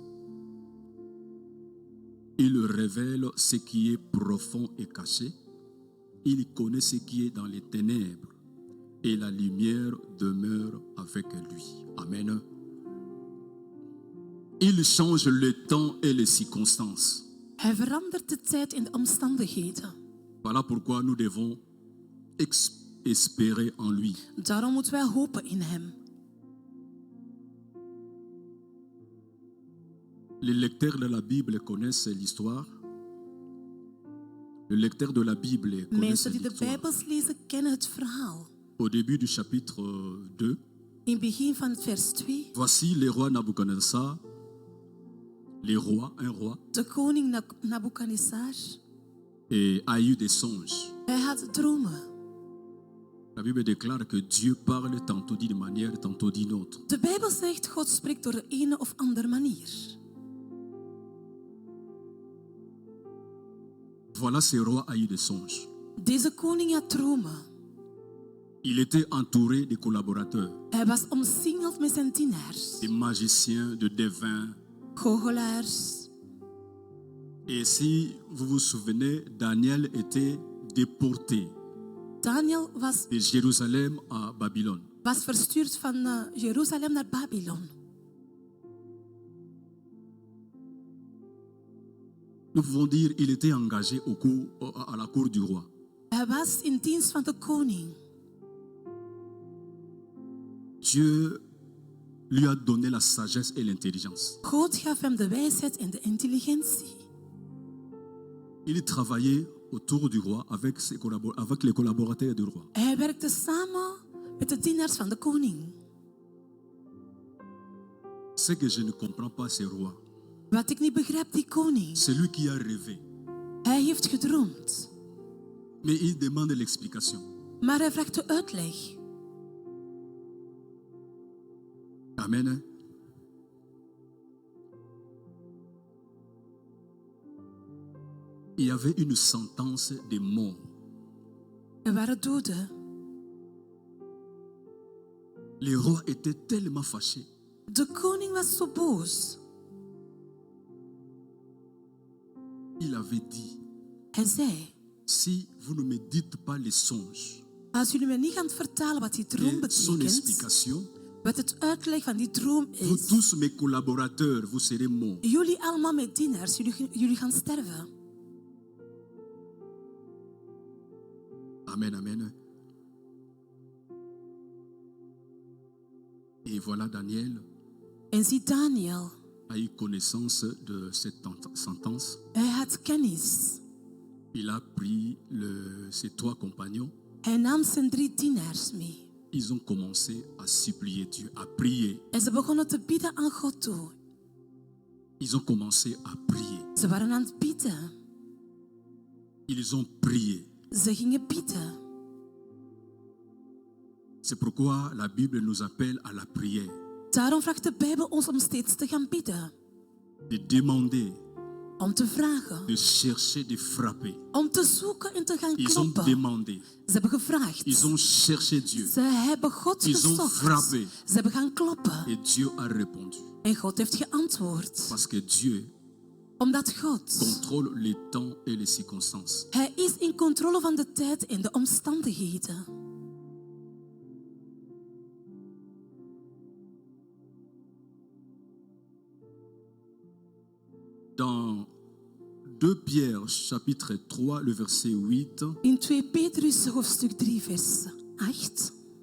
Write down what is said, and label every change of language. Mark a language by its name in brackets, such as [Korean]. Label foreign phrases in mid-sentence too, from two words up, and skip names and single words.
[French] Il révèle ce qui est profond et caché. Il connaît ce qui est dans les ténèbres. Et la lumière demeure avec lui. Amen. Il change le temps et les circonstances. [Dutch] Hij verandert de tijd in de omstandigheden. [French] Voilà pourquoi nous devons espérer en lui. [Dutch] Daarom moeten wij hopen in hem. [French] Les lecteurs de la Bible connaissent l'histoire. Le lecteur de la Bible connaît [Dutch] Mensen die de [French] l'histoire. [Dutch] Bijbels lezen, kennen het verhaal. [French] Au début du chapitre 2, [Dutch] In het begin van het vers 2, [French] voici le roi Nabuchodonosor, un roi, [Dutch] de koning Nabukadnezar, [French] et a eu des songes. [Dutch] hij had dromen. [French] La Bible déclare que Dieu parle tantôt d'une manière, tantôt d'une autre. [Dutch] De Bijbel zegt, God spreekt door de ene of andere manier. [French] Voilà, ce roi a eu des songes. [Dutch] Deze koning had dromen. [French] Il était entouré de collaborateurs, [Dutch] Hij was omsingeld met zijn dienaars, [French] des magiciens, de devins. [Dutch] goochelaars. [French] Et si vous vous souvenez, Daniel était déporté [Dutch] Daniel was [French] de Jérusalem à Babylone. [Dutch] verstuurd van Jeruzalem naar Babylon. [French] Nous pouvons dire qu'il était engagé à la cour du roi. [Dutch] Hij was in dienst van de koning. [French] Dieu lui a donné la sagesse et l'intelligence. [Dutch] God gaf hem de wijsheid en de intelligentie. [French] Il travaillait autour du roi avec les collaborateurs du roi. [Dutch] Hij werkte samen met de dienaars van de koning. [French] Ce que je ne comprends pas, ce roi, [Dutch] Wat ik niet begrijp, die koning. [French] c'est lui qui a rêvé. [Dutch] Hij heeft gedroomd. [French] Mais il demande l'explication. [Dutch] Maar hij vraagt de uitleg. [French] Amen. Il y avait une sentence de mort. [Dutch] Er waren doden. [French] Le roi était tellement fâché. [Dutch] De koning was zo boos. [French] Il avait dit: [Dutch] Hij zei, [French] si vous ne me dites pas les songes [Dutch] als jullie me niet gaan vertalen wat die droom [French] et son [Dutch] betekent, [French] explication, [Dutch] wat het uitleg van die droom [French] vous [Dutch] is, [French] tous mes collaborateurs, vous serez morts. [Dutch] jullie allemaal met dienaars, jullie gaan sterven. [French] Amen, amen. Et voilà, Daniel [Dutch] En zie Daniel, [French] a eu connaissance de cette sentence. [Dutch] hij had kennis. [French] Il a pris ses 3 compagnons. [Dutch] Hij nam zijn 3 dienaars mee. [French] Ils ont commencé à supplier Dieu, à prier. [Dutch] En ze begonnen te bidden aan God toe. [French] Ils ont commencé à prier. [Dutch] Ze waren aan het bidden. [French] Ils ont prié. [Dutch] Ze gingen bidden. [French] C'est pourquoi la Bible nous appelle à la prière. [Dutch] Daarom vraagt de Bijbel ons om steeds te gaan bidden. [French] De demander, [Dutch] Om te vragen. [French] de chercher, de frapper. [Dutch] Om te zoeken en te gaan [French] Ils ont [Dutch] kloppen. [French] demandé. [Dutch] Ze hebben gevraagd. [French] Ils ont cherché Dieu. [Dutch] Ze hebben God [French] Ils ont [Dutch] gezocht. [French] frappé. [Dutch] Ze hebben gaan kloppen. [French] Et Dieu a répondu. [Dutch] En God heeft geantwoord. [French] Parce que Dieu [Dutch] Omdat God, [French] contrôle les temps et les circonstances. [Dutch] Hij is in controle van de tijd en de omstandigheden. [French] Dans 2 Pierre, chapitre 3, le verset 8, [Dutch] In 2 Petrus hoofdstuk 3 vers 8.